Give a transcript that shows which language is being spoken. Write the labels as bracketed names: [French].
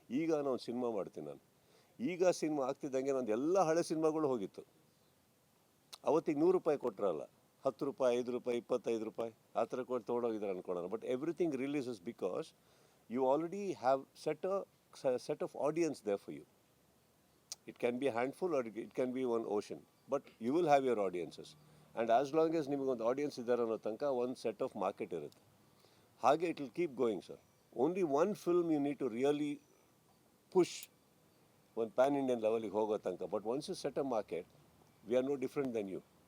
[Kannada] ಈಗ ನಾನು ಒಂದು ಸಿನಿಮಾ ಮಾಡ್ತೀನಿ ನಾನು. ಈಗ ಸಿನಿಮಾ ಆಗ್ತಿದ್ದಂಗೆ ನಂದು ಎಲ್ಲ ಹಳೆ ಸಿನಿಮಾಗಳು ಹೋಗಿತ್ತು. ಅವತ್ತಿಗೆ 100 ರೂಪಾಯಿ ಕೊಟ್ಟರಲ್ಲ, 10 ರೂಪಾಯಿ, 5 ರೂಪಾಯಿ, 25 ರೂಪಾಯಿ ಆ ಥರ ಕೊಟ್ಟು ತೊಗೊಂಡೋಗಿದ್ದಾರೆ ಅನ್ಕೊಳ್ಳೋಣ. [English] But everything releases because you already have set of audience there for you. It can be a handful or it can be one ocean, but you will have your audiences. And as long as [Kannada] ನಿಮಗೊಂದು audience ಇದ್ದಾರೆ ಅನ್ನೋ ತನಕ ಒಂದು set of market ಇರುತ್ತೆ. ಹಾಗೆ [English] it will keep going [Kannada] sir. [English] only one film you need to really push [Kannada] ಒಂದು PAN Indian ಲೆವೆಲಿಗೆ ಹೋಗೋ ತನಕ. [English] But once you set a market, we are no different than you.